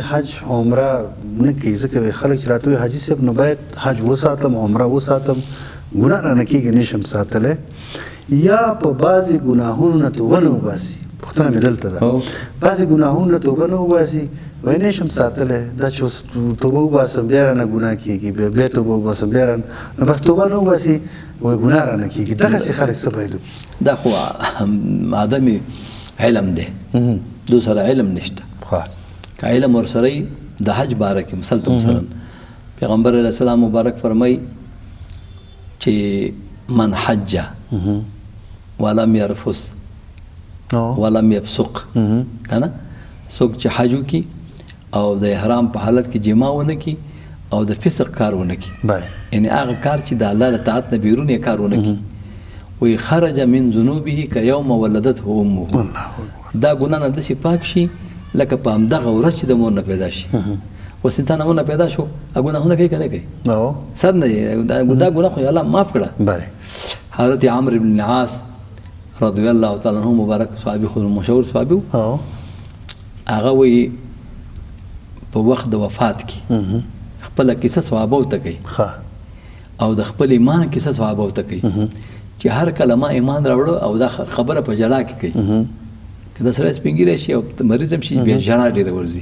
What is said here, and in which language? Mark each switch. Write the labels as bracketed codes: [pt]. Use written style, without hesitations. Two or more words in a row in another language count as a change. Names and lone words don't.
[ps] حج عمره نه کوي ځکه خلک چې راته وایي حاجي صاحب نو باید حج وساتم عمره وساتم ګناه رانه کېږي نه شم ساتلی یا په بعضې ګناهونو نه توبه نه وباسي پوښتنه مې دلته ده بعضې ګناهونو نه توبه نه وباسي وایي نه شم ساتلی دا چې اوس توبه وباسم بیا رانه ګناه کېږي بیا توبه وباسم بیا رانه نو بس توبه نه وباسي وایي ګناه رانه کېږي دغسې خلک څه باید دا خو آدمي علم دی دو سره علم نشته که علم ورسره د حج باره کې مثلا پیغمبر [ar] علیه السلام [ps] مبارک فرمای چې [ar] من حج ولم يرفث ولم يفسق [ps] کنه څوک چې حج وکړي او د احرام په حالت کې جما ونه کړي او د فسق کار ونه کړي یعنی هغه کار چې د الله له طاعت نه بیرون یې کار ونه کړي وی [ar] خرج من ذنوبه كيوم ولدته امه [ps] دا ګناه نه داسې پاک شي لکه په همدغه ورځ چې د مور نه پیدا شي اوس انسان مور نه پیدا شو هغه ګناهونه کوي که نه کوي سر نه دا ګناه خو الله معاف کړه حضرت عمرو بن العاص [ar] رضی الله تعالی عنه [ps] مبارک صحابي خو مشهور صحابي هغه وی په وخت د وفات کې خپل کیسه صحابه ته کوي او د خپل ایمان کیسه صحابه ته کوي چې هر کله ما ایمان راوړو او دا خبره په جلا کې کوي که دا سړی سپین ږیری شي او مریض هم شي بیا ژړا ډېره ورځي